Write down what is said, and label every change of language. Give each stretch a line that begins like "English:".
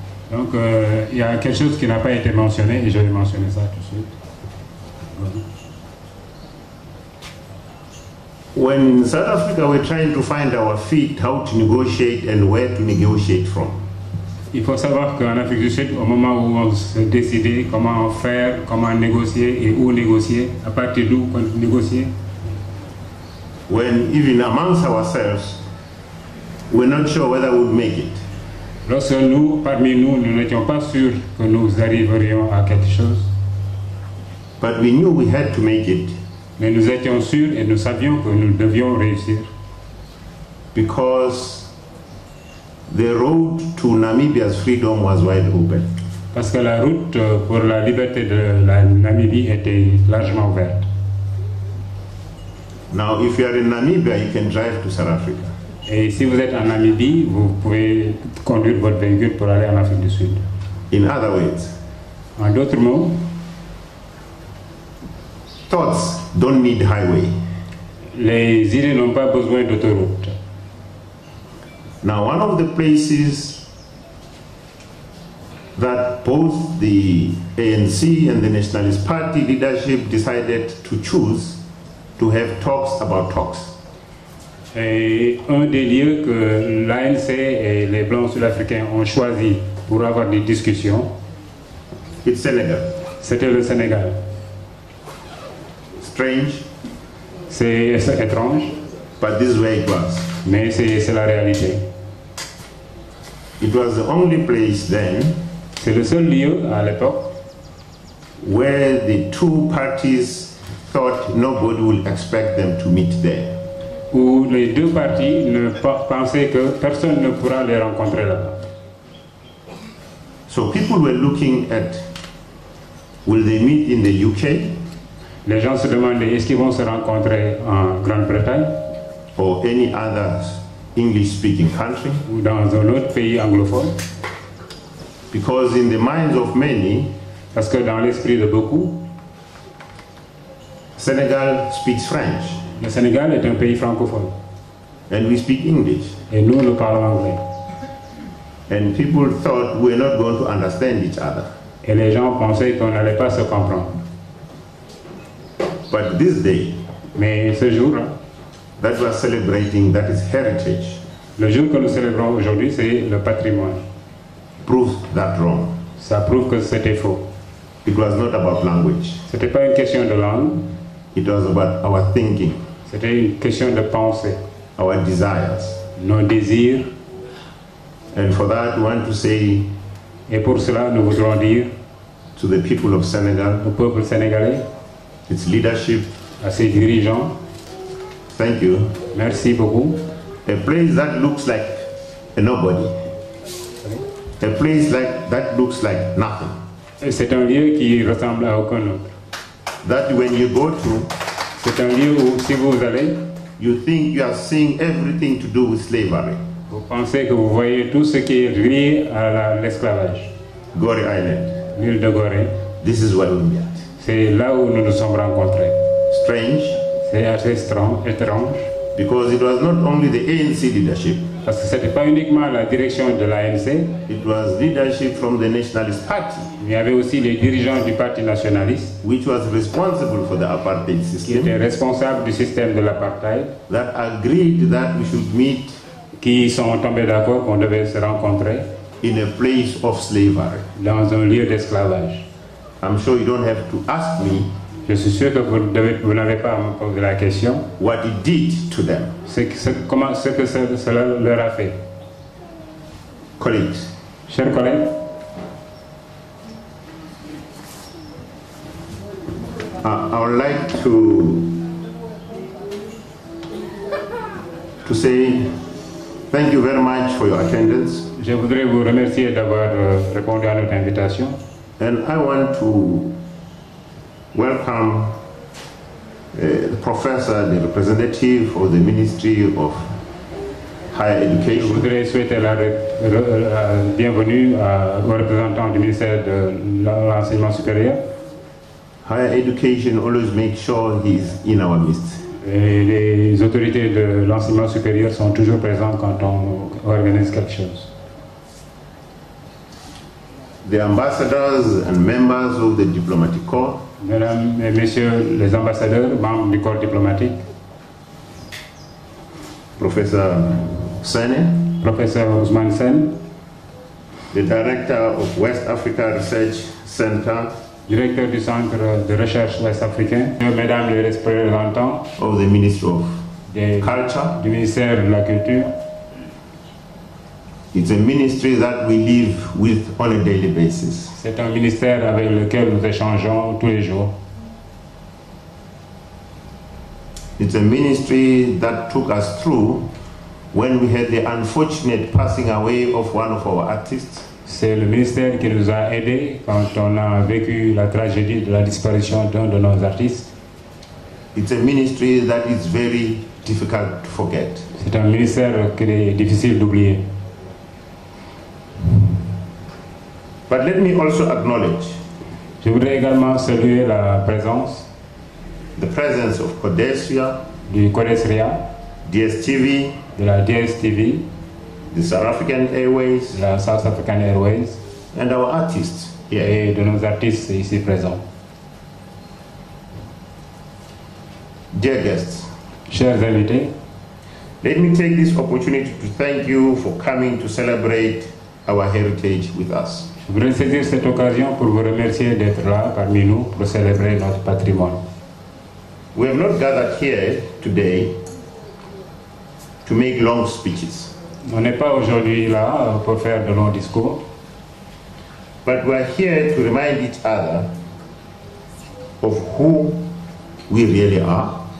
French: Donc, il y a quelque chose qui n'a pas été mentionné et je vais mentionner ça tout de suite.
English: When in South Africa we're trying to find our feet, how to negotiate and where to negotiate from.
French: Il faut savoir qu'en Afrique du Sud, au moment où on se décide comment faire, comment négocier et où négocier, à partir d'où négocier.
English: When even amongst ourselves, we're not sure whether we'll make it.
French: Lorsque nous, parmi nous, nous n'étions pas sûrs que nous arriverions à quelque chose.
English: But we knew we had to make it.
French: Mais nous étions sûrs et nous savions que nous devions réussir.
English: Because the road to Namibia's freedom was wide open.
French: Parce que la route pour la liberté de la Namibie était largement ouverte.
English: Now, if you are in Namibia, you can drive to South Africa.
French: Et si vous êtes en Namibie, vous pouvez conduire votre véhicule pour aller en Afrique du Sud.
English: In other words,
French: en d'autres mots,
English: thoughts don't need highway.
French: Les idées n'ont pas besoin d'autoroute.
English: Now, one of the places that both the ANC and the Nationalist Party leadership decided to choose to have talks about talks.
French: Et un des lieux que l'ANC et les Blancs sud-africains ont choisi pour avoir des discussions,
English: it's Senegal.
French: C'était le Sénégal.
English: Strange.
French: C'est étrange.
English: But this is where it was.
French: Mais c'est la réalité.
English: It was the only place then.
French: C'est le seul lieu à l'époque
English: where the two parties thought nobody would expect them to meet there.
French: Où les deux partis ne pensaient que personne ne pourra les rencontrer là-bas.
English: So people were looking at, will they meet in the UK?
French: Les gens se demandaient est-ce qu'ils vont se rencontrer en Grande-Bretagne?
English: Or any other English-speaking country?
French: Ou dans un autre pays anglophone?
English: Because in the minds of many,
French: parce que dans l'esprit de beaucoup,
English: Senegal speaks French.
French: Le Sénégal est un pays francophone.
English: And we speak English.
French: Et nous, nous parlons anglais.
English: And people thought we're not going to understand each other.
French: Et les gens pensaient qu'on n'allait pas se comprendre.
English: But this day,
French: mais ce jour,
English: that we are celebrating, that is heritage.
French: Le jour que nous célébrons aujourd'hui, c'est le patrimoine.
English: Proves that wrong.
French: Ça prouve que c'était faux.
English: It was not about language.
French: C'était pas une question de langue.
English: It was about our thinking.
French: C'était une question de pensée.
English: Our desires.
French: Nos désirs.
English: And for that, we want to say.
French: Et pour cela, nous voudrons dire.
English: To the people of Senegal.
French: Au peuple sénégalais.
English: Its leadership.
French: À ses dirigeants.
English: Thank you.
French: Merci beaucoup.
English: A place that looks like a nobody. A place like that looks like nothing.
French: C'est un lieu qui ressemble à aucun autre.
English: That when you go to,
French: c'est un lieu où si vous allez,
English: you think you are seeing everything to do with slavery.
French: Vous pensez que vous voyez tout ce qui est lié à l'esclavage.
English: Gorée Island.
French: L'île de Gorée.
English: This is where we met.
French: C'est là où nous nous sommes rencontrés.
English: Strange.
French: C'est assez étrange.
English: Because it was not only the ANC leadership.
French: Parce que ce n'était pas uniquement la direction de l'ANC.
English: It was leadership from the Nationalist Party.
French: Il y avait aussi les dirigeants du Parti nationaliste.
English: Which was responsible for the apartheid system.
French: Qui étaient responsables du système de l'apartheid.
English: That agreed that we should meet.
French: Qui sont tombés d'accord qu'on devait se rencontrer.
English: In a place of slavery.
French: Dans un lieu d'esclavage.
English: I'm sure you don't have to ask me.
French: Je suis sûr que vous n'avez pas à me poser la question.
English: What it did to them.
French: Ce que cela leur a fait.
English: Colleagues.
French: Chers collègues.
English: I would like to say thank you very much for your attendance.
French: Je voudrais vous remercier d'avoir répondu à notre invitation.
English: And I want to welcome the professor, the representative of the Ministry of Higher Education.
French: Je voudrais souhaiter la bienvenue au représentant du ministère de l'enseignement supérieur.
English: Higher Education always makes sure he is in our midst.
French: Et les autorités de l'enseignement supérieur sont toujours présentes quand on organise quelque chose.
English: The ambassadors and members of the diplomatic corps.
French: Mesdames et messieurs les ambassadeurs, membres du corps diplomatique.
English: Professor Sene.
French: Professeur Ousmane Sen.
English: The director of West Africa Research Center.
French: Directeur du centre de recherche ouest-africain. Mesdames les représentants.
English: Of the Ministry of Culture.
French: Du ministère de la Culture.
English: It's a ministry that we live with on a daily basis.
French: C'est un ministère avec lequel nous échangeons tous les jours.
English: It's a ministry that took us through when we had the unfortunate passing away of one of our artists.
French: C'est le ministère qui nous a aidés quand on a vécu la tragédie de la disparition d'un de nos artistes.
English: It's a ministry that is very difficult to forget.
French: C'est un ministère qu'il est difficile d'oublier.
English: But let me also acknowledge.
French: Je voudrais également saluer la présence.
English: The presence of Codesria.
French: Du Codesria.
English: DSTV.
French: De la DSTV.
English: The South African Airways.
French: La South African Airways.
English: And our artists here.
French: Et de nos artistes ici présents.
English: Dear guests.
French: Chers invités.
English: Let me take this opportunity to thank you for coming to celebrate our heritage with us.
French: Je voudrais saisir cette occasion pour vous remercier d'être là parmi nous pour célébrer notre patrimoine.
English: We have not gathered here today to make long speeches.
French: On n'est pas aujourd'hui là pour faire de longs discours.
English: But we are here to remind each other of who we really are.